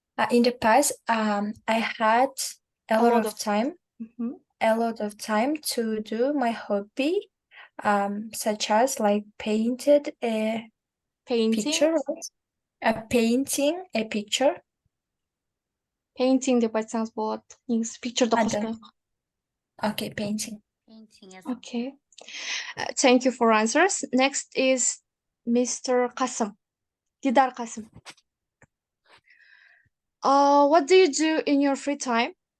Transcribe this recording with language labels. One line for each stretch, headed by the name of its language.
English: In the past, I had a lot of time. A lot of time to do my hobby, such as like painted a picture, painting a picture.
Kazakh: Painting деп айтсаңыз болады. Негізі picture'ды қоспайық.
English: Okay, painting. Okay. Thank you for answers. Next is Mr. Qasim. Didar Qasim. What do you do in your free time?